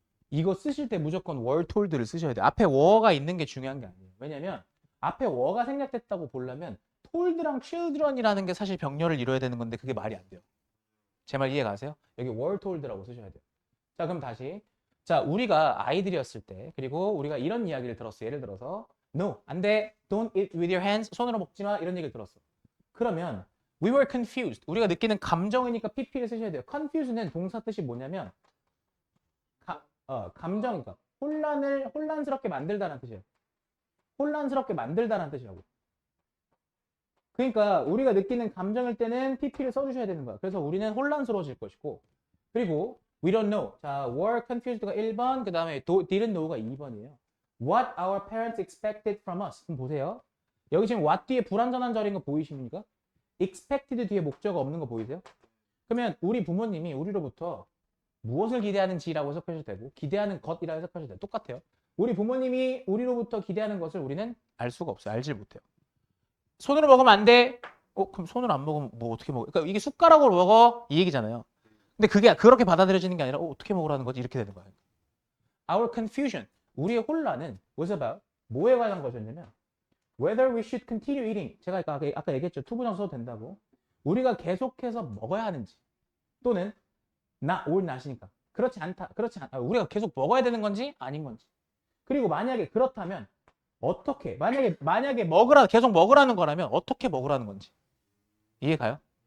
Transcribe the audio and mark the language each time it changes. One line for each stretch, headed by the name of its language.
Korean: 이거 쓰실 때 무조건 were told를 쓰셔야 돼요. 앞에 were가 있는 게 중요한 게 아니에요. 왜냐면 앞에 were가 생략됐다고 보려면 told랑 children이라는 게 사실 병렬을 이뤄야 되는 건데 그게 말이 안 돼요. 제 말 이해 가세요? 여기 were told라고 쓰셔야 돼요. 자, 그럼 다시. 자, 우리가 아이들이었을 때 그리고 우리가 이런 이야기를 들었어. 예를 들어서 no, 안 돼.
English: Don't eat with your hands.
Korean: 손으로 먹지 마. 이런 얘기를 들었어. 그러면
English: we were confused.
Korean: 우리가 느끼는 감정이니까 pp를 쓰셔야 돼요. confuse는 동사 뜻이 뭐냐면 감정이니까 혼란스럽게 만들다라는 뜻이에요. 혼란스럽게 만들다라는 뜻이라고. 그러니까 우리가 느끼는 감정일 때는 pp를 써주셔야 되는 거야. 그래서 우리는 혼란스러워질 것이고 그리고
English: we don't know.
Korean: 자, were confused가 1번 그 다음에 didn't know가 2번이에요.
English: What our parents expected from us.
Korean: 그럼 보세요. 여기 지금 what 뒤에 불완전한 절인 거 보이십니까? expected 뒤에 목적어 없는 거 보이세요? 그러면 우리 부모님이 우리로부터 무엇을 기대하는지라고 해석하셔도 되고 기대하는 것이라고 해석하셔도 돼요. 똑같아요. 우리 부모님이 우리로부터 기대하는 것을 우리는 알 수가 없어요. 알질 못해요. 손으로 먹으면 안 돼. 그럼 손으로 안 먹으면 뭐 어떻게 먹어? 그러니까 이게 숟가락으로 먹어 이 얘기잖아요. 근데 그게 그렇게 받아들여지는 게 아니라 어떻게 먹으라는 거지? 이렇게 되는 거예요.
English: Our confusion,
Korean: 우리의 혼란은
English: was about
Korean: 뭐에 관한 것이었냐면
English: whether we should continue eating.
Korean: 제가 아까 얘기했죠. 투부정 써도 된다고. 우리가 계속해서 먹어야 하는지 또는
English: or not
Korean: 이니까 그렇지 않다. 우리가 계속 먹어야 되는 건지 아닌 건지. 그리고 만약에 그렇다면 어떻게 만약에 계속 먹으라는 거라면 어떻게 먹으라는 건지 이해가요?